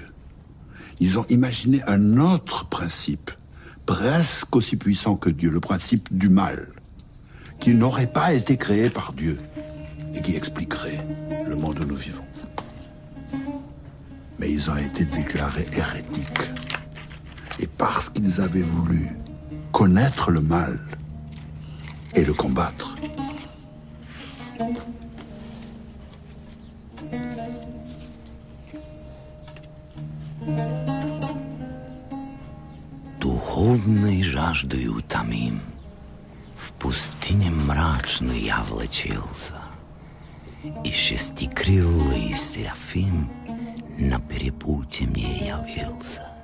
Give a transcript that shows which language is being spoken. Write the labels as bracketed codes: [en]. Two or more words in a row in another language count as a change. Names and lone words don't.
[fr] Ils ont imaginé un autre principe, presque aussi puissant que Dieu, le principe du mal, qui n'aurait pas été créé par Dieu et qui expliquerait le monde où nous vivons. Mais ils ont été déclarés hérétiques. Et parce qu'ils avaient voulu connaître le mal et le combattre, [ru] Духовной жаждой утомим, в пустыне мрачной я влачился, и шестикрылый Серафим на перепуте мне явился.